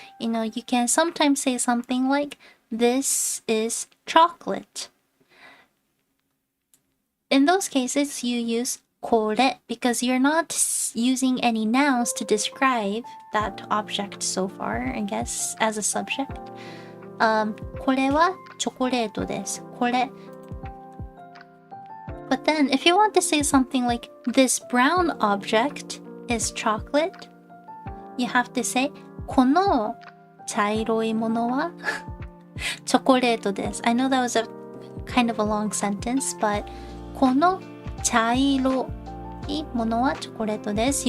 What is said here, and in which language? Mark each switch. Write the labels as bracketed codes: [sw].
[en] You know, you can sometimes say something like this is chocolate. In those cases, you use これ because you're not using any nouns to describe that object so far, I guess, as a subject. [ja] これはチョコレートです。 [en] これ But then, if you want to say something like, this brown object is chocolate, you have to say, [ja] この茶色いものはチョコレートです。 [en] I know that was a kind of a long sentence, but [ja] この茶色いものはチョコレートです。